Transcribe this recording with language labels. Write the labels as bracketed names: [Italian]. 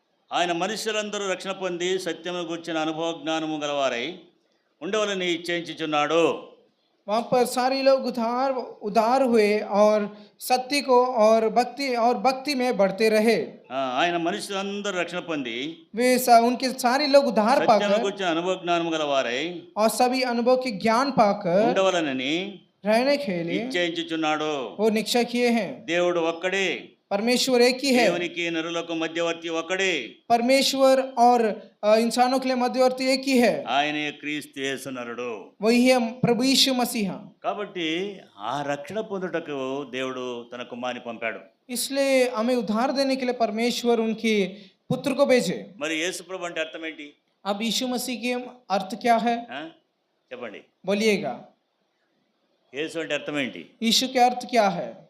[Telugu] ఆయన మనుషులందరూ రక్షణ పొంది సత్యమును గూర్చిన అనుభవ జ్ఞానము గలవారై ఉండవలని ఇచ్చేయించుచున్నాడు. [Hindi] वहाँ पर सारे लोग उदार हुए और सत्य को और भक्ति में बढ़ते रहे. [Telugu] ఆయన మనుషులందరూ రక్షణ పొంది [Hindi] वे उनके सारे लोग उद्धार [Telugu] సత్యమును [Hindi] पाकर [Telugu] గూర్చిన అనుభవ జ్ఞానము గలవారై [Hindi] और सभी अनुभव के ज्ञान पाकर [Telugu] ఉండవలనని [Hindi] रहने के लिए [Telugu] ఇచ్చేయించుచున్నాడు. [Hindi] वो निश्चय किए हैं. [Telugu] దేవుడు ఒక్కడే, [Hindi] परमेश्वर एक ही है. [Telugu] దేవునికి నరులకు మధ్యవర్తి ఒక్కడే, [Hindi] परमेश्वर और इंसानों के लिए मध्यवर्ती एक ही है. [Telugu] ఆయనే క్రీస్తు యేసు నరుడు. [Hindi] वही है प्रभु यीशु मसीह. [Telugu] కాబట్టి ఆ రక్షణ పొందుటకు దేవుడు తన కుమారుని పంపాడు. [Hindi] इसलिए हमें उद्धार देने के लिए परमेश्वर उनके पुत्र को भेजे. [Telugu] మరి యేసు ప్రభు అంటే అర్థం ఏంటి? [Hindi] अब यीशु मसीह के अर्थ क्या है? [Telugu] చెప్పండి. [Hindi] बोलिएगा. [Telugu] యేసు అంటే అర్థం ఏంటి? [Hindi] यीशु के अर्थ क्या है?